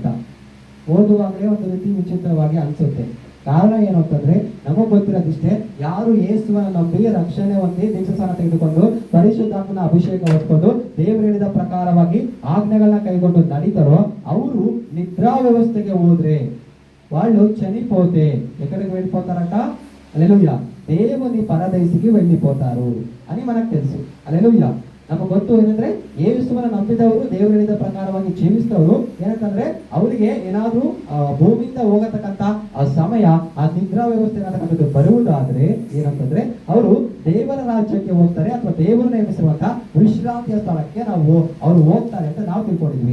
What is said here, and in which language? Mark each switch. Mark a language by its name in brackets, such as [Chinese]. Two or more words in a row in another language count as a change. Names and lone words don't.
[Kannada] ಓದುವಾಗಲೇ ಒಂದು ರೀತಿ ವಿಚಿತ್ರವಾಗಿ ಅನ್ಸುತ್ತೆ. ಕಾರಣ ಏನು ಅಂತಂದ್ರೆ ನಮಗ್ ಗೊತ್ತಿರೋದಿಷ್ಟೇ, ಯಾರು ಯೇಸುವನ ನಂಬಿ ರಕ್ಷಣೆ ಹೊಂದಿ ದೀಕ್ಷಾಸ್ನಾನ ತೆಗೆದುಕೊಂಡು ಪರಿಶುದ್ಧಾತ್ಮನ ಅಭಿಷೇಕ ಹೊತ್ಕೊಂಡು ದೇವರು ಹೇಳಿದ ಪ್ರಕಾರವಾಗಿ ಆಜ್ಞೆಗಳನ್ನ ಕೈಗೊಂಡು ನಡೀತಾರೋ ಅವರು ನಿದ್ರಾ ವ್ಯವಸ್ಥೆಗೆ ಹೋದ್ರೆ [Telugu] వాళ్ళు చనిపోతే ఎక్కడికి వెళ్ళిపోతారంట? హల్లెలూయా, దేవుని పరదేశికి వెళ్ళిపోతారు అని మనకు తెలుసు. హల్లెలూయా. [Kannada] ನಮಗೆ ಗೊತ್ತು ಏನಂದ್ರೆ ಯೇಸುವನ್ನ ನಂಬಿದವರು ದೇವರು ಹೇಳಿದ ಪ್ರಕಾರವಾಗಿ ಜೀವಿಸಿದವರು ಏನಂತಂದ್ರೆ ಅವರಿಗೆ ಏನಾದ್ರೂ ಭೂಮಿಯಿಂದ ಹೋಗತಕ್ಕಂತ ಆ ಸಮಯ ಆ ನಿದ್ರಾ ವ್ಯವಸ್ಥೆ ಅನ್ನತಕ್ಕಂಥದ್ದು ಬರುವುದಾದ್ರೆ ಏನಂತಂದ್ರೆ ಅವರು ದೇವರ ರಾಜ್ಯಕ್ಕೆ ಹೋಗ್ತಾರೆ ಅಥವಾ ದೇವರು ನೇಮಿಸಿರುವಂತ ವಿಶ್ರಾಂತಿಯ ಸ್ಥಳಕ್ಕೆ ಅವರು ಹೋಗ್ತಾರೆ ಅಂತ ನಾವು ತಿಳ್ಕೊಂಡಿದ್ವಿ.